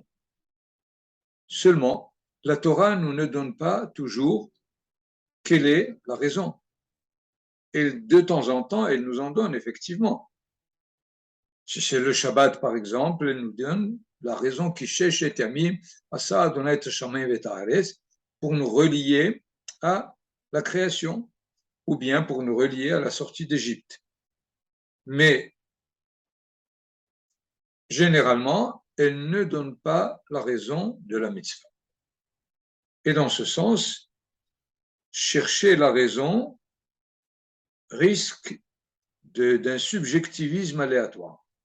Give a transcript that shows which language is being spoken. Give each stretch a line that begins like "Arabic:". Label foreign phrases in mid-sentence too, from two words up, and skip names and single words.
French: Seulement, la Torah nous ne donne pas toujours quelle est la raison. Et de temps en temps, elle nous en donne effectivement. Si c'est le Shabbat, par exemple, elle nous donne la raison qui cherche et
Hebrew: ימים, עשה ה' את השמים ואת הארץ,
French: pour nous relier à la création, ou bien pour nous relier à la sortie d'Égypte. Mais généralement, elle ne donne pas la raison de la mitzvah. Et dans ce sens, chercher la raison risque d'un subjectivisme aléatoire.